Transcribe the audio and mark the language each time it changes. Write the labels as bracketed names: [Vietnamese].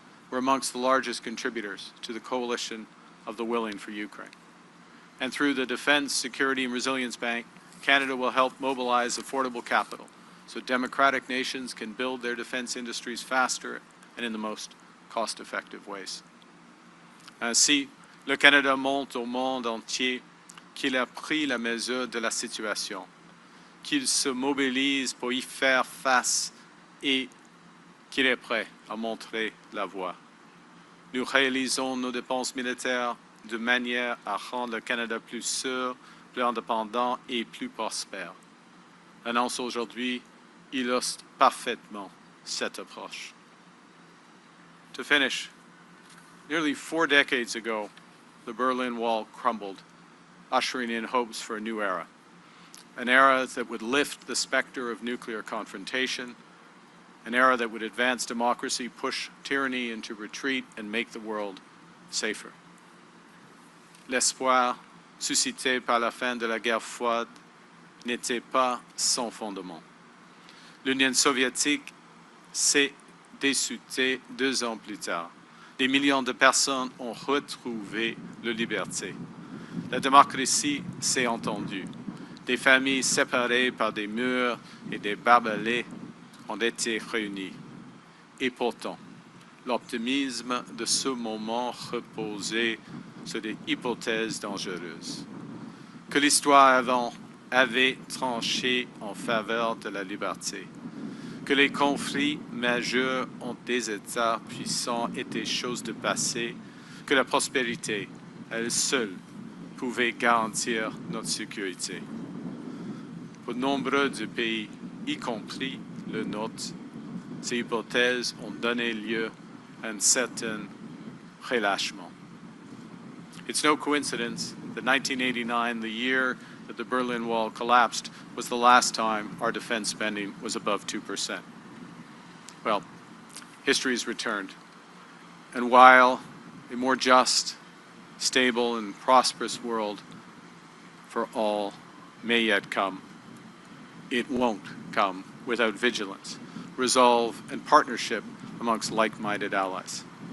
[English] We're amongst the largest contributors to the coalition of the willing for Ukraine. And through the Defense, Security and Resilience Bank, Canada will help mobilize affordable capital so democratic nations can build their defense industries faster and in the most cost-effective ways. [French] Ainsi, le Canada montre au monde entier qu'il a pris la mesure de la situation, qu'il se mobilise pour y faire face et qu'il est prêt à montrer la voie. Nous réalisons nos dépenses militaires de manière à rendre le Canada plus sûr, plus indépendant et plus prospère. L'annonce aujourd'hui illustre parfaitement cette approche. [English] To finish, nearly 4 decades ago, the Berlin Wall crumbled, ushering in hopes for a new era. An era that would lift the specter of nuclear confrontation, an era that would advance democracy, push tyranny into retreat, and make the world safer. [French] L'espoir suscité par la fin de la guerre froide n'était pas sans fondement. L'Union soviétique s'est dissoute 2 ans plus tard. Des millions de personnes ont retrouvé leur liberté. La démocratie s'est entendue. Des familles séparées par des murs et des barbelés ont été réunies. Et pourtant, l'optimisme de ce moment reposait sur des hypothèses dangereuses. Que l'histoire avait tranché en faveur de la liberté. que les conflits majeurs ont des États puissants étaient chose de passé, que la prospérité, elle seule, pouvait garantir notre sécurité. Pour nombreux de pays, y compris le nôtre, ces hypothèses ont donné lieu à un certain relâchement. [English] It's no coincidence that 1989, the year that the Berlin Wall collapsed, was the last time our defense spending was above 2%. Well, history has returned. And while a more just, stable, and prosperous world for all may yet come, it won't come without vigilance, resolve, and partnership amongst like-minded allies.